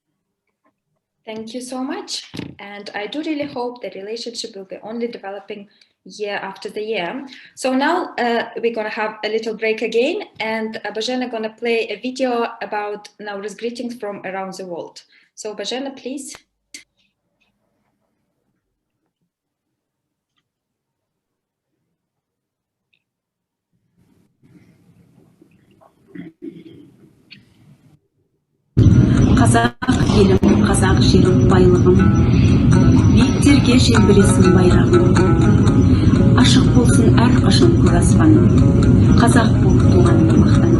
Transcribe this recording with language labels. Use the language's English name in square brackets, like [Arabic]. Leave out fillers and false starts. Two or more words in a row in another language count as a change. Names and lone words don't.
[English] Thank you so much. And I do really hope the relationship will be only developing year after the year. So now we're going to have a little break again, and Bozhena going to play a video about Nauryz greetings from around the world. So Bozhena, please. [Kazakh] Қазақ елім, қазақ жерім байлығым, биіктерге желбіресін байрағым, ашық болсын әрқашан көк аспаным, қазақ болып туғаныма мақтаным.